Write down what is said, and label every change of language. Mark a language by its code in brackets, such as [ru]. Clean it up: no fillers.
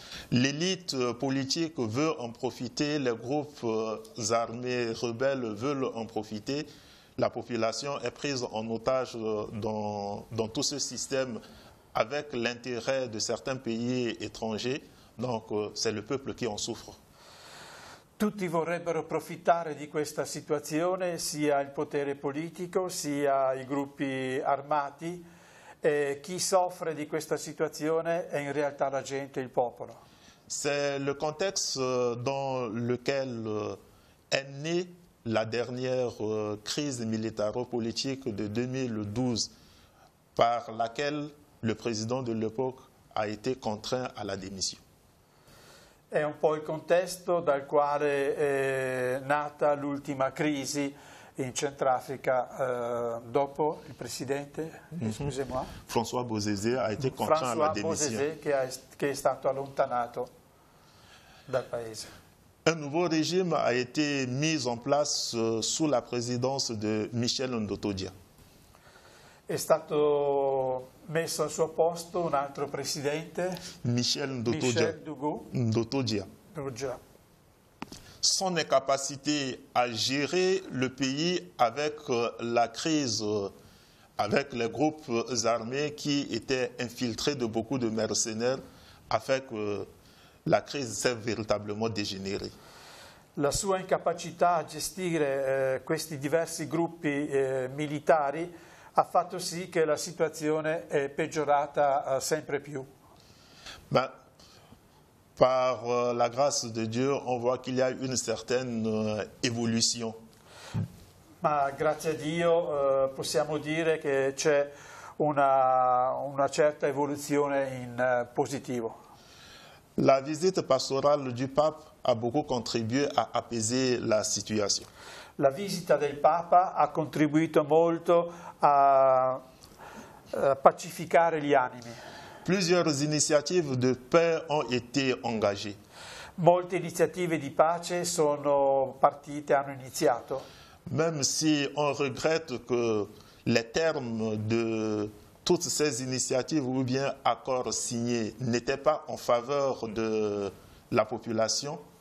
[fr] L'élite politique veut en profiter, les groupes armés rebelles veulent en profiter. La population est prise en otage dans tout ce système avec l'intérêt de certains pays étrangers. Donc c'est le peuple qui en souffre. [it] Tutti vorrebbero profittare di questa situazione, sia il potere politico, sia i gruppi armati. Chi soffre di questa situazione è in realtà la gente, il popolo. [fr] C'est le contexte dans lequel est née la dernière crise militaro-politique de 2012 par laquelle le président de l'époque a été contraint à la démission. [it] È un po' il contesto dal quale è nata l'ultima crisi in Centrafrica dopo il presidente, [fr] excusez-moi, François Bozizé a été contraint à la démission. [it] Bozizé che è stato allontanato dal paese. [fr] Un nouveau régime a été mis en place sous la présidence de Michel Ndotodia. [it] È stato messo al suo posto un altro presidente, Michel Ndotodia. [fr] Son incapacité à gérer le pays avec la crise, avec les groupes armés qui étaient infiltrés de beaucoup de mercenaires, a fait que la crise s'est véritablement dégénérée. [it] La sua incapacità a gestire questi diversi gruppi militari ha fatto sì che la situazione è peggiorata sempre più. [fr] Ben, par la grâce de Dieu, on voit qu'il y a une certaine évolution. [it] Ma grazie a Dio possiamo dire che c'è una certa evoluzione in positivo. [fr] La visite pastorale du pape a beaucoup contribué à apaiser la situation. [it] La visita del Papa ha contribuito molto a pacificare gli animi. [fr] Plusieurs initiatives de paix ont été engagées. [it] Molte iniziative di pace sono partite, hanno iniziato. [fr] Même si on regrette que les termes de toutes ces initiatives ou bien accords signés n'étaient pas en faveur de la population?